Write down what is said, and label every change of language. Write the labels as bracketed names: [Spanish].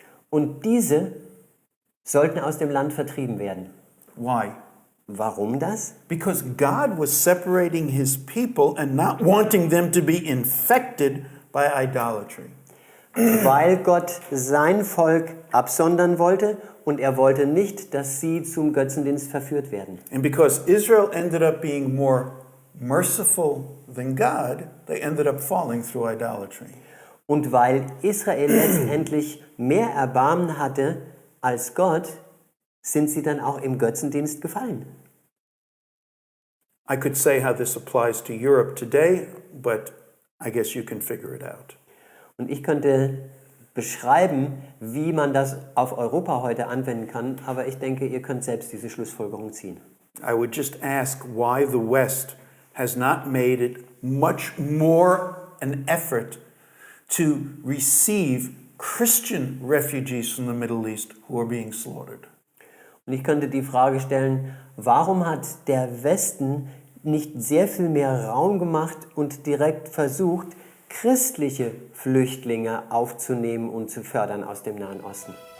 [German] Und diese sollten aus dem Land vertrieben werden. [English] Why? [German] Warum das? [English] Because God was separating his people and not wanting them to be infected by idolatry. [German] Weil Gott sein Volk absondern wollte und er wollte nicht, dass sie zum Götzendienst verführt werden. [English] And because Israel ended up being more merciful than God, they ended up falling through idolatry. [German] Und weil Israel letztendlich mehr Erbarmen hatte als Gott sind sie dann auch im Götzendienst gefallen. [English] I could say how this applies to Europe today, but I guess you can figure it out. [German] Und ich könnte beschreiben, wie man das auf Europa heute anwenden kann, aber ich denke, ihr könnt selbst diese Schlussfolgerung ziehen. [English] I would just ask why the West has not made it much more an effort to receive Christian refugees from the Middle East who are being slaughtered. [German] Und ich könnte die Frage stellen, warum hat der Westen nicht sehr viel mehr Raum gemacht und direkt versucht, christliche Flüchtlinge aufzunehmen und zu fördern aus dem Nahen Osten?